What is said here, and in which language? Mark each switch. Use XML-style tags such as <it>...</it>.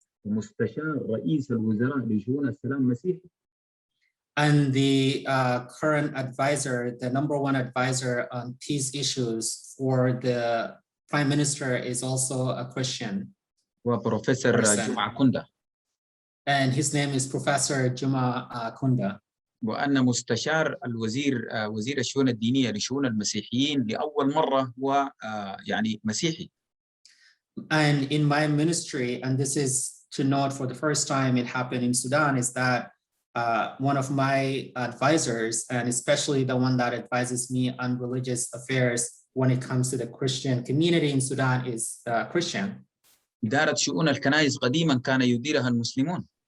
<ar>مستشار رئيس الوزراء لشؤون السلام مسيحي.</ar> <en>And the current advisor, the #1 advisor on peace issues for the Prime Minister is also a Christian.</en> <ar>وبروفيسور</ar> <en>person.</en> <ar>جمعة كندا.</ar> <en>And his name is Professor Juma Kunda.</en> <ar>وأن مستشار الوزير وزير الشؤون الدينية لشؤون المسيحيين لأول مرة هو يعني مسيحي.</ar> <en>And in my ministry, and this is to note for the first time it happened in Sudan, is that one of my advisors, and especially the one that advises me on religious affairs when it comes to the Christian community in Sudan, is Christian.</en> <ar>إدارة شؤون الكنائس قديما كان يديرها المسلمون.</ar>